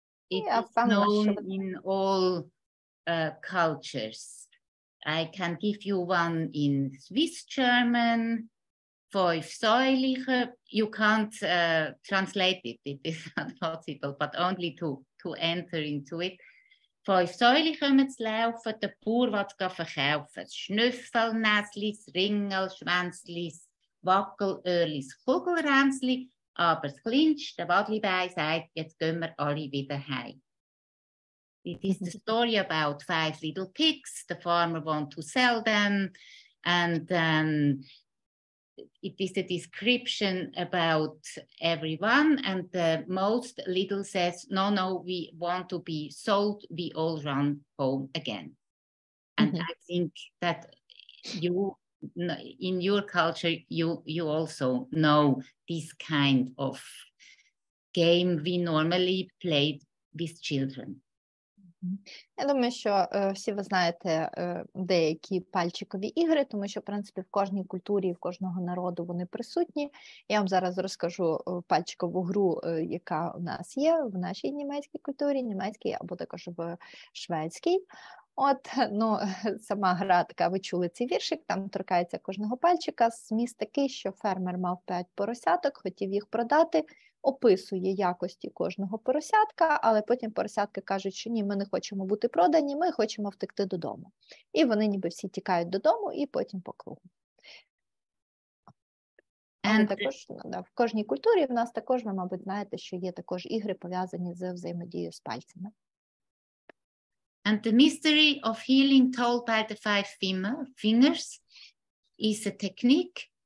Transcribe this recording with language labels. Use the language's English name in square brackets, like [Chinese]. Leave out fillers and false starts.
[English] It is known in all cultures. I can give you one in Swiss German. Fünfsäuliche. You can't translate it. It is not possible, but only to enter into it. [Swiss German] 5 Säulen kommen zu laufen, der Bauer will es verkaufen. Schnüffelnäslis, Ringel, Schwänzlis, Wackelöhrlis, Kugelränzli. Aber das kleinste Wadlibein sagt, jetzt gehen wir alle wieder heim. [English] It is the story about 5 little pigs. The farmer wants to sell them. And it is a description about everyone, and the most little says, no, we want to be sold, we all run home again. And I think that you, in your culture, you also know this kind of game we normally played with children. [Ukrainian] Я думаю, що всі ви знаєте деякі пальчикові ігри, тому що, в принципі, в кожній культурі, в кожного народу вони присутні. Я вам зараз розкажу пальчикову гру, яка у нас є в нашій німецькій культурі, німецькій або також в шведській. Сама гра така, ви чули цей віршик, там торкається кожного пальчика. Зміст такий, що фермер мав 5 поросяток, хотів їх продати, описує якості кожного поросятка, але потім поросятки кажуть, що ні, ми не хочемо бути продані, ми хочемо втекти додому. І вони ніби всі тікають додому і потім по кругу. Але також в кожній культурі в нас також, ви, мабуть, знаєте, що є також ігри, пов'язані з взаємодією з пальцями. [English] And the mystery of healing told by the 5 fingers is a technique.